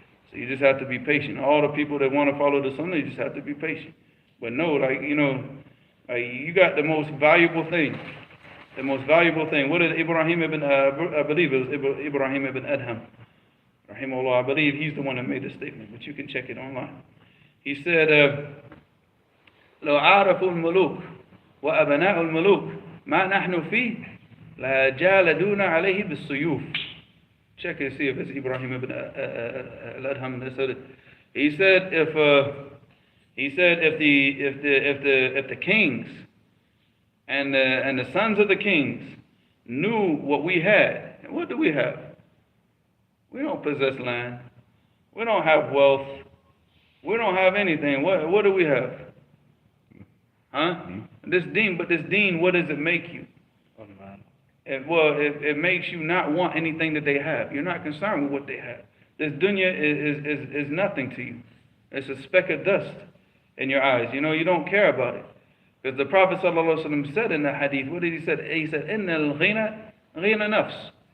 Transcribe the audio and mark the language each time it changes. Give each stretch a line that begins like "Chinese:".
English: So you just have to be patient. All the people that want to follow the Sunnah, you just have to be patient. But no, you got the most valuable thing. The most valuable thing. What did Ibrahim ibn, I believe it was Ibrahim ibn Adham, rahimahullah, I believe he's the one that made the statement, but you can check it online. He said,
Arabic: لو عارفوا الملوك وأبناء الملوك ما نحن فيه لجالدونا عليه بالسيوف.
English: Check it, see if it's Ibrahim ibn Adham that said it. He said if the kings and the sons of the kings knew what we had, and what do we have? We don't possess land. We don't have wealth. We don't have anything. What do we have? Huh? This deen, but this deen, what does it make you? It makes you not want anything that they have. You're not concerned with what they have. This dunya is nothing to you. It's a speck of dust in your eyes. You don't care about it. Because the Prophet ﷺ said in the hadith, what did he say? He said,
Arabic: إِنَّ الْغِنَى غِنَى نَفْسِ.